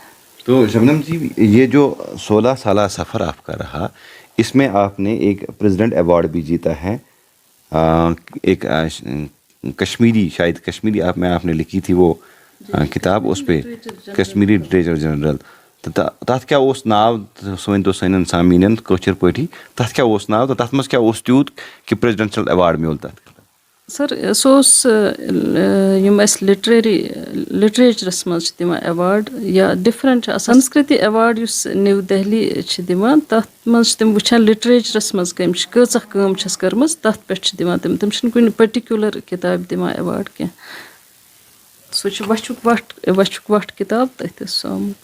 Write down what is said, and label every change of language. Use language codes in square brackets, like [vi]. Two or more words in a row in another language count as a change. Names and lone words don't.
[ur] تو شبنم جی، یہ جو 16 سالہ سفر آپ کا رہا، اس میں آپ نے ایک [en] president award [ur] بھی جیتا ہے. ایک کشمیری، شاید کشمیری آپ نے لکھی تھی وہ کتاب، اس پہ کشمیری لٹریچر جنرل. [ks] تَتھ کیا اوس ناو، سُہ ؤنۍتو سانٮ۪ن سامعیٖنن کٲشِر پٲٹھی، تَتھ کیا اوس ناو تہٕ تَتھ منٛز کیا اوس تیوٗت کہ [en] presidential award [ks] میول تَتھ؟ سر سو یم اَسہِ لِٹریچرَس منٛز چھِ دِوان ایوارڈ یا ڈِفرَنٹ چھِ آسان سنسکرتی ایوارڈ یُس نِو دہلی چھِ دِوان تَتھ منٛز چھِ تِم وٕچھان لِٹریچرَس منٛز کٔمۍ چھِ کۭژاہ کٲم چھَس کٔرمٕژ تَتھ پٮ۪ٹھ چھِ دِوان تِم چھِنہٕ کُنہِ پٔٹِکیوٗلَر کِتابہِ دِوان ایوارڈ کینٛہہ سُہ چھُ وَچھُک وَٹھ کِتاب تٔتھۍ اوس سُہ آمُت.